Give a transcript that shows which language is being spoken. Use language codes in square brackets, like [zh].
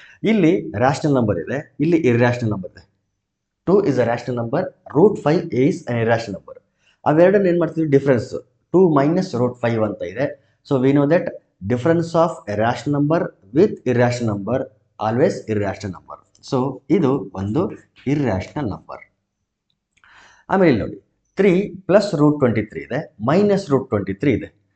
[kn] ಇಲ್ಲಿ rational number ಇದೆ, ಇಲ್ಲಿ ಇರ್ಯಾಷನಲ್ ನಂಬರ್ ಇದೆ. [en] 2 is a rational number, √5 is an irrational number. [kn] ಅವೆರಡನ್ನು ಏನು ಮಾಡ್ತೀವಿ, ಡಿಫ್ರೆನ್ಸ್ 2 - √5 ಅಂತ ಇದೆ. [en] So we know that difference of a rational number with irrational number always irrational number. [kn] So ಇದು ಒಂದು ಇರ್ಯಾಷನಲ್ ನಂಬರ್. ಆಮೇಲೆ ಇಲ್ಲಿ ನೋಡಿ 3 + √23 ಇದೆ, -√23 ಇದೆ.